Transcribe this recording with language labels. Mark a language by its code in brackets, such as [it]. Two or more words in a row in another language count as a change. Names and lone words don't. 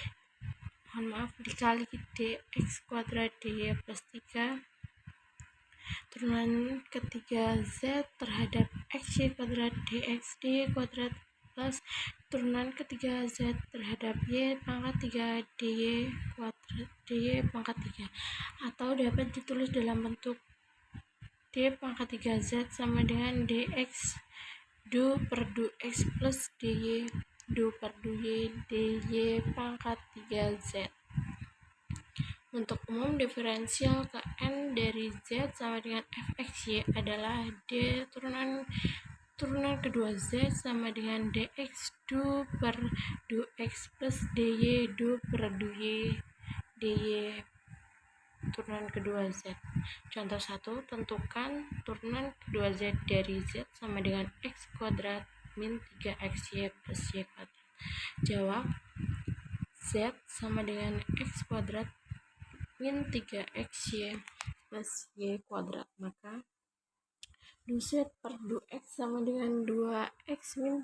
[id] dikali dx kuadrat dy plus 3 turunan ketiga z terhadap xy kuadrat dx dy kuadrat plus turunan ketiga z terhadap y pangkat 3 dy kuadrat dy pangkat 3, atau dapat ditulis dalam bentuk d pangkat 3z sama dengan dx du per du x plus dy du per du y dy pangkat 3z. Untuk umum, diferensial ke n dari z sama dengan fxy adalah d turunan kedua z sama dengan dx du per du x plus dy du per du y dy turunan kedua z. Contoh 1, tentukan turunan kedua z dari z sama dengan x kuadrat min 3xy plus y kuadrat. Jawab, z sama dengan x kuadrat min 3xy plus y kuadrat, maka du-z per du-x sama dengan 2x min